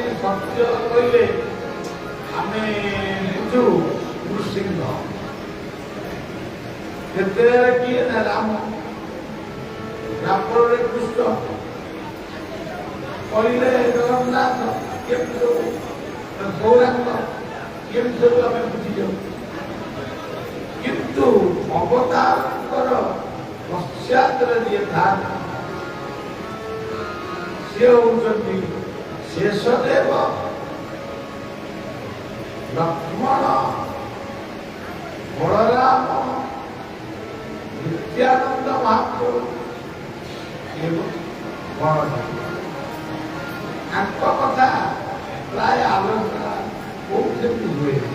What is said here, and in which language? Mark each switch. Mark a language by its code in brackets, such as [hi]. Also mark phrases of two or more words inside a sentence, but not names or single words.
[or] ସତ୍ୟ କହିଲେ ଆମେ ବୁଝୁ ନୃସିଂହ, କେତେବେଳେ କିଏ ନା ରାମ, ଦ୍ୱାପରରେ କୃଷ୍ଣ, କହିଲେ ଜଗନ୍ନାଥ, କେମିତି ସବୁ ଗୌରାଙ୍ଗ, କେମିତି ସବୁ ଆମେ ବୁଝିଯାଉ। କିନ୍ତୁ ଅବତାରଙ୍କର ପଶ୍ଚାତରେ ଯିଏ ଥାନ୍ତି, ସିଏ ହଉଛନ୍ତି शेषदेव लक्ष्मण ବଳରାମ ନିତ୍ୟାନନ୍ଦ ମହାପ୍ରଭୁ ଏବଂ କଥା ପ୍ରାୟ ଆଲୋଚନା ବହୁତ ହୁଏ